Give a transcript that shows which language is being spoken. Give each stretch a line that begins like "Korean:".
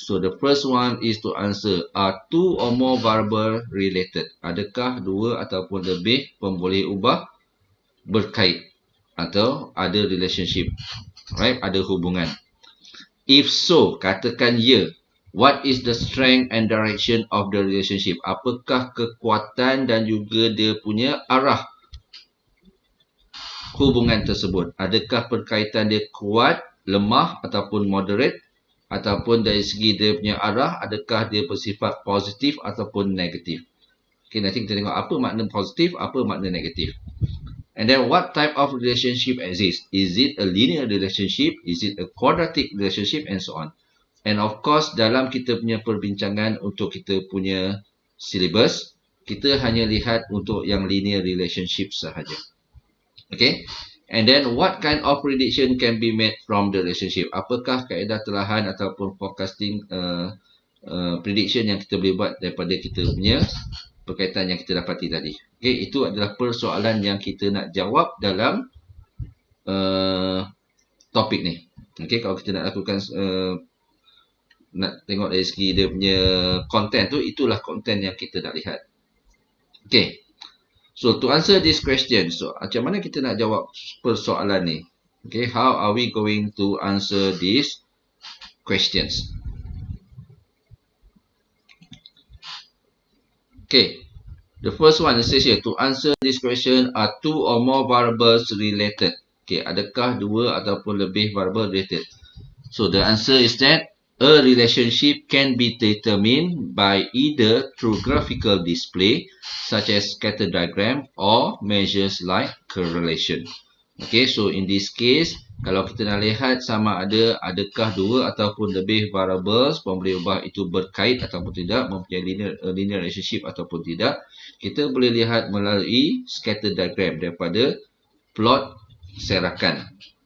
English: So the first one is to answer, are two or more variable related?
Malay: Adakah dua ataupun lebih pemboleh ubah berkait atau ada relationship?
English: Right?
Malay: Ada hubungan.
English: If so,
Malay: katakan ya.
English: What is the strength and direction of the relationship?
Malay: Apakah kekuatan dan juga dia punya arah hubungan tersebut? Adakah perkaitan dia kuat, lemah ataupun moderate? Ataupun dari segi dia punya arah, adakah dia bersifat positif ataupun negatif? Okay, nanti kita tengok apa makna positif, apa makna negatif.
English: And then what type of relationship exists? Is it a linear relationship? Is it a quadratic relationship? And so on. And of course,
Malay: dalam kita punya perbincangan untuk kita punya syllabus, kita hanya lihat untuk yang linear relationship sahaja. Okay.
English: And then what kind of prediction can be made from the relationship?
Malay: Apakah kaedah telahan ataupun forecasting prediction yang kita boleh buat daripada kita punya perkaitan yang kita dapati tadi. Okay, itu adalah persoalan yang kita nak jawab dalam topik ni. Okay, kalau kita nak lakukan nak tengok dari segi dia punya content tu, itulah content yang kita nak lihat. Okay.
English: So, to answer this question,
Malay: so macam mana kita nak jawab persoalan ni?
English: Okay, how are we going to answer these questions? Okay, the first one it says here, to answer this question, are two or more variables related? Okay,
Malay: adakah dua ataupun lebih
English: variable related? So, the answer is that a relationship can be determined by either through graphical display, such as scatter diagram, or measures like correlation.
Malay: Okay,
English: so in this case,
Malay: kalau kita nak lihat sama ada adakah dua ataupun lebih variables, boleh ubah itu berkait ataupun tidak, mempunyai linear relationship ataupun tidak, kita boleh lihat melalui scatter diagram daripada plot serakan.